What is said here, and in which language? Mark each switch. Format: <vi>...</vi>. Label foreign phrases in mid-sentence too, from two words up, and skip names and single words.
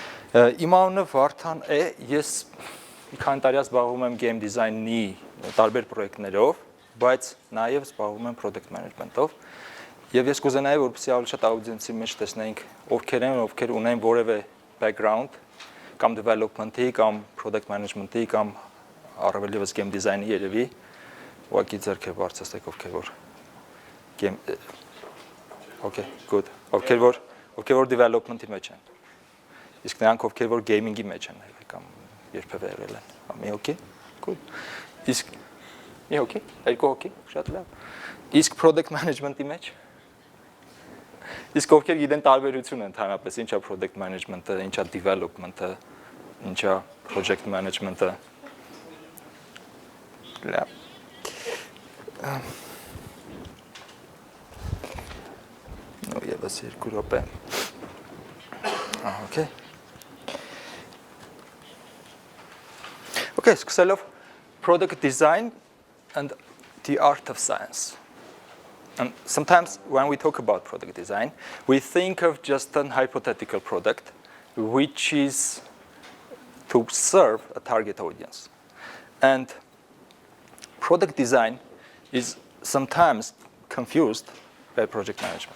<hy>Իմանունը Vardan է, ես քանի տարի զբաղվում եմ</hy> <en>game design-</en> <hy>ի տարբեր պրոյեկտներով, բայց նաև զբաղվում եմ</hy> <en>product management-</en> <hy>ով։ Եվ ես կուզենայի, որպեսզի ավելի շատ audience-ի մեջ տեսնենք ովքեր են, ովքեր ունեն որևէ background կամ development-ի, կամ</hy> <en>product management-</en> <hy>ի, կամ առավել ևս</hy> <en>game design-</en> <hy>ի երևի, ուղղակի ձեռքեր բարձրացրեք, ովքեր որ</hy> <en>game Okay, good.</en> <hy>Ովքեր որ development-ի մեջ են։ Իսկ նրանք ովքեր որ gaming-ի մեջ են եղել կամ երբևէ եղել են։ Մի հոգի։ Good. Իսկ մի հոգի, երկու հոգի, շատ լավ։ Իսկ</hy> <en>product management-</en> <hy>ի մեջ Իսկ ովքեր գիտեն տարբերությունը ընդհանրապես, ինչա</hy> <en>product management-</en> <hy>ը, ինչա development-ը, ինչա</hy> <en>project management-</en> <hy>ը։ Լավ։ No, եւս երկու րոպե։ Okay.</hy> <en>Okay, սկսելով product design and the art of science. And sometimes when we talk about product design, we think of just an hypothetical product which is to serve a target audience. And product design is sometimes confused by project management.</en>